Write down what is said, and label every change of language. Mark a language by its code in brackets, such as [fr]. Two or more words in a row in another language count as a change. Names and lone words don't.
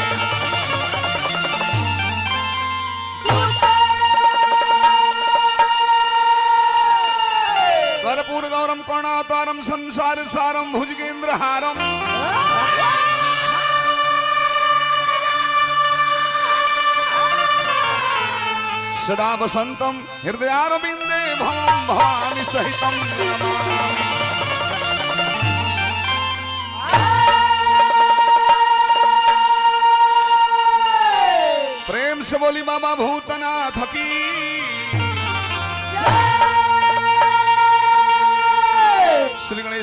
[sa] कर्पूर गौरम करुणातारम संसार सारम भुजगेंद्र हारम सदा वसंतम हृदयारविंदे भवम भवानी सहितम [hi] प्रेम से बोली बाबा भूतनाथ की श्री गणेश